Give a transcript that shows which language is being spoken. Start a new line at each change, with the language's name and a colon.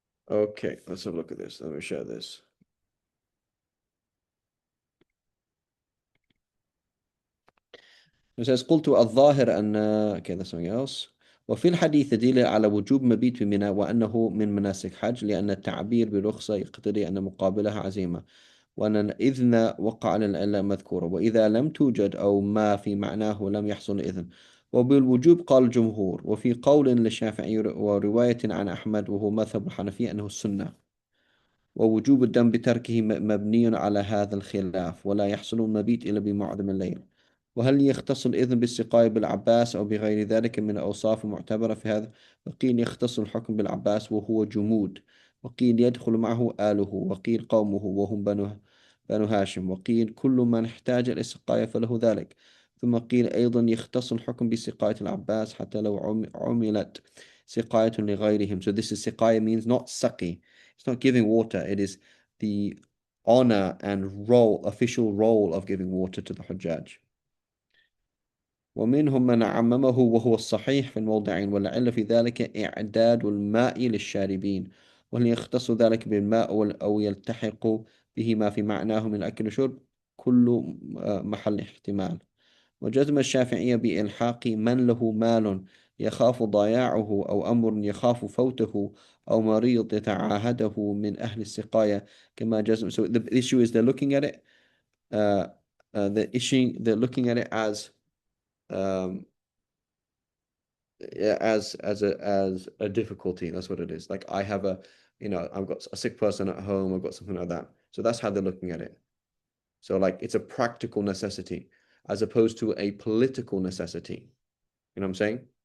English: Okay, let's have a look at this. Let me share this. It says
Arabic: قلت الظاهر أن
English: okay, that's something else.
Arabic: وفي الحديث دليل على وجوب مبيت بمنى وأنه من مناسك حج لأن التعبير برخصة يقتضي أن مقابلها عزيمة وأن الإذن وقع للعلة مذكورة وإذا لم توجد أو ما في معناه لم يحصل إذن وبالوجوب قال الجمهور وفي قول للشافعي ورواية عن أحمد وهو مذهب الحنفية أنه السنة ووجوب الدم بتركه مبني على هذا الخلاف ولا يحصل المبيت إلا بمعظم الليل وهل يختص الإذن بالسقاية بالعباس أو بغير ذلك من الأوصاف المعتبرة في هذا وقيل يختص الحكم بالعباس وهو جمود وقيل يدخل معه آله وقيل قومه وهم بنو هاشم وقيل كل من احتاج إلى السقاية فله ذلك ثم قيل أيضا يختص الحكم بسقاية العباس حتى لو عملت سقاية لغيرهم.
English: So this is سقاية means not سقي. It's not giving water. It is the honor and official role of giving water to the Hujjaj.
Arabic: ومنهم من عممه وهو الصحيح في الموضعين والعلة في ذلك إعداد الماء للشاربين وهل يختص ذلك بالماء أو يلتحق به ما في معناه من أكل وشرب كل محل احتمال وجزم الشافعية بإلحاق من له مال يخاف ضياعه أو أمر يخاف فوته أو مريض يتعاهده من أهل السقاية كما جزم.
English: So the issue is they're looking at it they're looking at it um, as a difficulty. That's what it is. Like I have I've got a sick person at home, I've got something like that. So that's how they're looking at it. So like it's a practical necessity as opposed to a political necessity. You know what I'm saying?